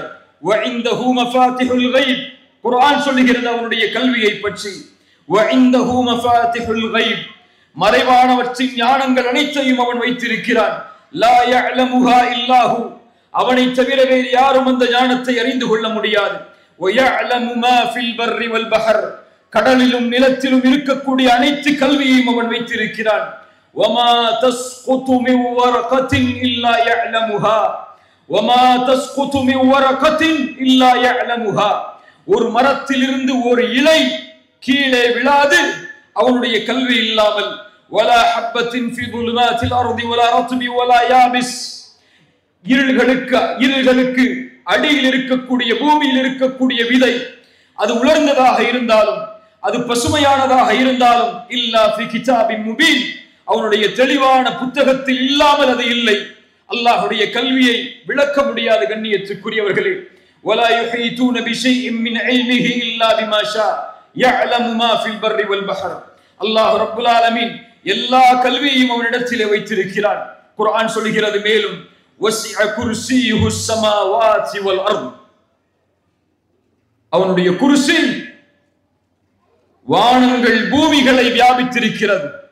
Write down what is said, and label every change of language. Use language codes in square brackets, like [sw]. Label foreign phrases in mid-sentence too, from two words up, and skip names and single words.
[ar] وعنده مفاتح الغيب, [ta] குர்ஆன் சொல்லுகிறது அவனுடைய கல்வியை பற்றி. [ar] وعنده مفاتح الغيب, [ta] மறைவானவற்றின் ஞானங்கள் அனைத்தையும் அவன் வைத்திருக்கிறான். [ar] لا يعلمها إلا هو, [ta] அவனை தவிர வேறு யாரும் அந்த ஞானத்தை அறிந்து கொள்ள முடியாது. [ar] وَيَعْلَمُ مَا فِي الْبَرِّ وَالْبَحْرِ [ta] கடலிலும் நிலத்திலும் இருக்கக்கூடிய அனைத்து கல்வியையும் அவன் வைத்திருக்கிறான். [ar] وَمَا تَسْقُطُ مِنْ وَرَقَةٍ إِلَّا يَعْلَمُهَا وَمَا تَسْقُطُ مِنْ وَرَقَةٍ إِلَّا يَعْلَمُهَا [ta] ஒரு மரத்திலிருந்து ஒரு இலை கீழே விழாது அவனுடைய கல்வி இல்லாமல். [ar] وَلَا حَبَّةٍ فِي ظُلُمَاتِ الْأَرْضِ وَلَا رَطْبٍ وَلَا يَابِسٍ [ta] இருள்களுக்கு அடியில் இருக்கக்கூடிய பூமியில் இருக்கக்கூடிய விதை அது உலர்ந்ததாக இருந்தாலும் அது பசுமையானதாக இருந்தாலும் [ar] إلا في كتاب مبين [ta] அவனுடைய தெளிவான புத்தகத்தில் இல்லாமல் அது இல்லை. அல்லாஹ்வுடைய கல்வியை விளக்க முடியாத கண்ணியத்துக்குரியவர்களே, [ar] ولا يحيطون بشيء من علمه الا بما شاء يعلم ما في البر والبحر [ta] அல்லாஹ் ரப்புல் ஆலமீன் எல்லா கல்வியையும் அவனிடத்திலே வைத்திருக்கிறான். குர்ஆன் சொல்கிறது மேலும் [ar] وسع كرسيه السماوات والأرض [ta] அவனுடைய குர்சி வானங்கள் பூமிகளை வியாபித்திருக்கிறது.